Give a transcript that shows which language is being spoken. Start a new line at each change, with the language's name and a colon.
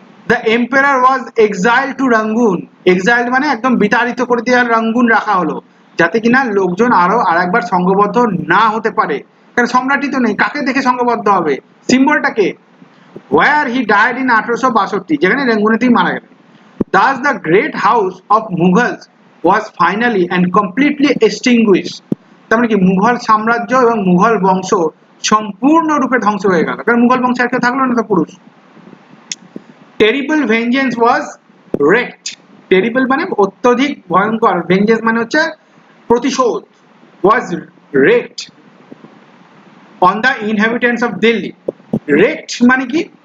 English: The empire was exile to Rangoon.
Bangla: Exile মানে একদম বিতাড়িত করে দিয়ে রাঙ্গুন রাখা হলো, যাতে কিনা লোকজন আরো আরেকবার সংঘবদ্ধ না হতে পারে। কারণ সম্রাটই তো নেই, কাকে দেখে সংঘবদ্ধ হবে? সিম্বলটাকে।
English: where he died in 1862,
Bangla: যেখানে রেঙ্গুনেতেই মারা গেলেন।
English: Thus the great house of Mughals was finally and completely extinguished.
Bangla: তার মানে কি, মুঘল সাম্রাজ্য এবং মুঘল বংশ সম্পূর্ণরূপে ধ্বংস হয়ে গেল, কারণ মুঘল বংশ আর কেউ থাকলো না তো পুরুষ।
English: Terrible vengeance was wreaked.
Bangla: টেরিবল মানে অত্যধিক ভয়ঙ্কর, ভেঞ্জেন্স মানে হচ্ছে প্রতিশোধ,
English: Was wreaked on the inhabitants of Delhi. wrecked
Bangla: মানে কি?